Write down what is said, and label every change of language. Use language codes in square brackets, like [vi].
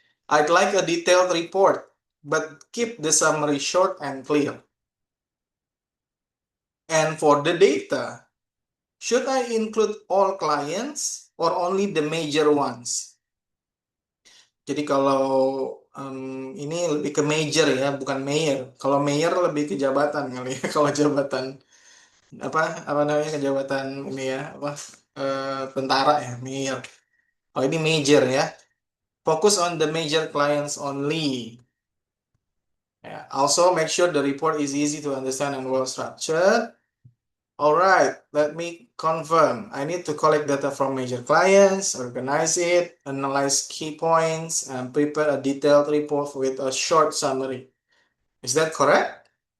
[en] I'd like a detailed report, but keep the summary short and clear. And for the data, should I include all clients or only the major ones? [id] Jadi kalau ini lebih ke major ya, bukan mayor. Kalau mayor lebih ke jabatan kali ya. Kalau jabatan apa namanya kejabatan ini ya apa tentara ya mayor. Oh ini major ya. [en] Focus on the major clients only. Yeah. Also make sure the report is easy to understand and well structured. All right, let me confirm. I need to collect data from major clients, organize it, analyze key points, and prepare a detailed report with a short summary. Is that correct?